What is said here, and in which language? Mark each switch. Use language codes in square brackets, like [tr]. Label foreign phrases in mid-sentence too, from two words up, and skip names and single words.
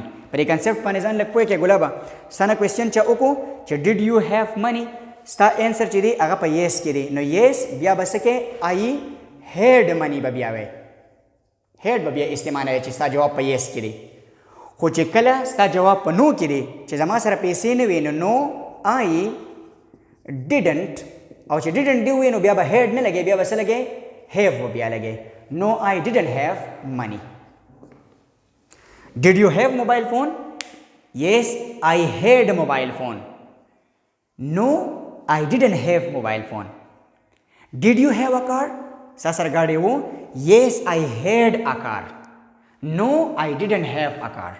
[ps] په دې کنسپټ باندې ځان لږ پوه کړئ ګلابه. ستا نه کوېسچن چا وکړو چې [en] did you have money, [ps] ستا انسر چې دی هغه په یس کې دی نو یس بیا به څه کې [en] I had money [ps] به بیا وی، هیډ به بیا استعمالوي چې ستا جواب په یس کې دی. خو چې کله ستا جواب په نو کې دی چې زما سره پیسې نه وي نو [en] I didn't, [ps] او چې ډیډنټ دی وي نو بیا به هیډ نه لګي، بیا به څه لګي؟ [en] هیف [ps] به بیا لګي. [en] No I didn't have money. Did you have mobile phone? Yes, I had a mobile phone. No, I didn't have mobile phone. Did you have a car? Sasar gaadi wo? Yes, I had a car. No, I didn't have a car.